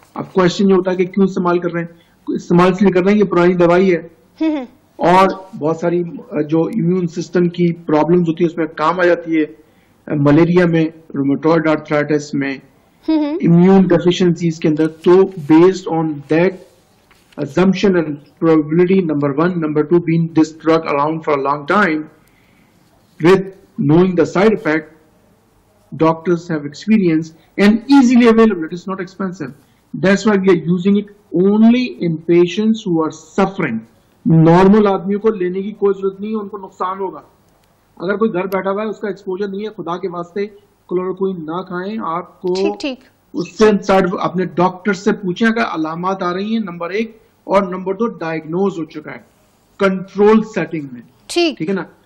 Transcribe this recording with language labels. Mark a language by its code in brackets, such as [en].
[ur] اب کوشچن یہ ہوتا ہے کہ کیوں استعمال کر رہے ہیں, استعمال اس لیے کر رہے ہیں, یہ پرانی دوائی ہے اور بہت ساری جو امیون سسٹم کی پرابلمز ہوتی ہیں اس میں کام آ جاتی ہے. ملیریا میں, رومیٹوئڈ آرتھرائٹس میں, امیون ڈیفیشنسیز کے اندر. [en] تو based on that assumption and probability, number 1, number 2, being this drug around for a long time, with knowing the side effect, doctors have experience and easily available. It is not expensive. That's why we are using it only in patients who are suffering. [ur] Normal آدمیوں کو لینے کی کوئی ضرورت نہیں ہے, ان کو نقصان ہوگا. اگر کوئی گھر بیٹھا ہوا ہے اس کا ایکسپوجر نہیں ہے, خدا کے واسطے کلوروکوئن نہ کھائیں. آپ کو اس سے اپنے ڈاکٹر سے پوچھیں اگر علامات آ رہی ہیں, نمبر 1, اور نمبر 2 ڈائگنوز ہو چکا ہے کنٹرول سیٹنگ میں, ٹھیک ہے نا.